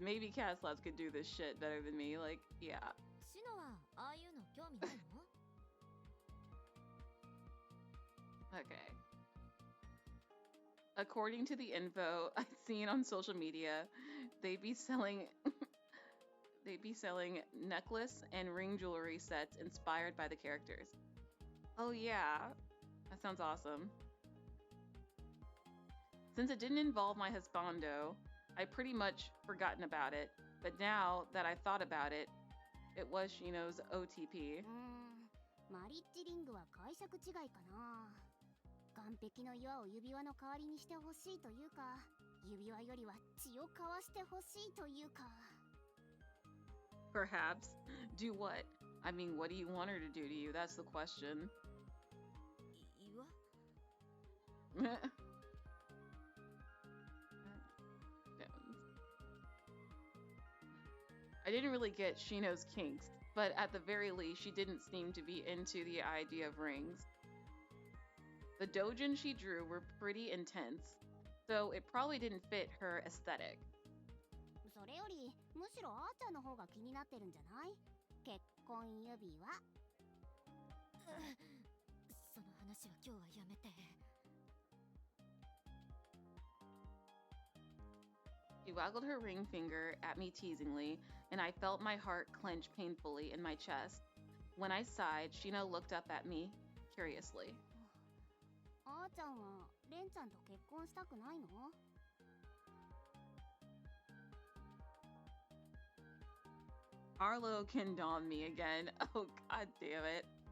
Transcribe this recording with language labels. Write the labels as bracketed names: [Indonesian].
[English] Maybe Cat Slaps could do this shit better than me. Like, yeah. [Japanese] シノはああいうの興味ないの？ [English] Okay. According to the info I've seen on social media, they be selling necklace and ring jewelry sets inspired by the characters. Oh yeah. That sounds awesome. Since it didn't involve my husbando, I pretty much forgotten about it. But now that I thought about it, it was Shino's OTP. [Japanese] マリッジリングは解釈違いかな。岸壁の岩を指輪の代わりにしてほしいというか、指輪よりは血を交わしてほしいというか。 [English] Perhaps. Do what? I mean, what do you want her to do to you? That's the question. [Japanese] 岩？ [English] I didn't really get Shino's kinks, but at the very least, she didn't seem to be into the idea of rings. The dojin she drew were pretty intense, so it probably didn't fit her aesthetic. [Japanese] それよりむしろあーちゃんの方が気になってるんじゃない？結婚指輪。その話は今日はやめて。 [English] She waggled her ring finger at me teasingly, and I felt my heart clench painfully in my chest. When I sighed, Shino looked up at me curiously. [Japanese] あーちゃんはレンちゃんと結婚したくないの？ [English] Arlo canned on me again. Oh, god damn it.